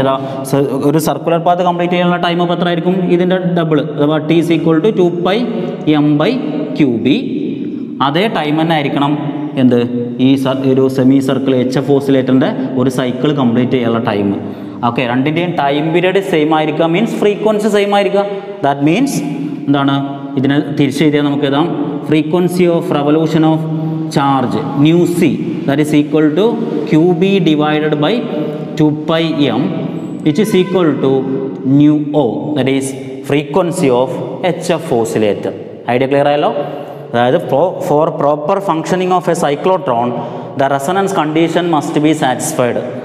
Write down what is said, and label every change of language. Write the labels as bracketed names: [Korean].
[Malayalam] ഏതാ ഒരു circular path complete ചെയ്യാനുള്ള ടൈം അപ്പോൾ എത്ര ആയിരിക്കും, ഇതിൻ്റെ ഡബിൾ അഥവാ T=2 πm/QB. അതേ ടൈം തന്നെ ആയിരിക്കണം എന്ത്, ഈ ഒരു സെമി സർക്കിൾ HF ഓസിലേറ്ററിൻ്റെ ഒരു സൈക്കിൾ കംപ്ലീറ്റ് ചെയ്യാനുള്ള ടൈം. ഓക്കെ, രണ്ടിൻ്റെയും ടൈം പീരീഡ് സെയിം ആയിരിക്കുക മീൻസ് ഫ്രീക്വൻസി സെയിം ആയിരിക്കുക. [English] that means [Malayalam] എന്താണ്, ഇതിനെ തിരിച്ച് എഴുതിയാൽ നമുക്ക് എഴുതാം, [English] Frequency of revolution of charge µc that is equal to QB divided by 2 πm which is equal to µo, that is frequency of HF oscillator. [Malayalam] Idea clear ആയല്ലോ. [English] അതായത് for proper functioning of a cyclotron the resonance condition must be satisfied.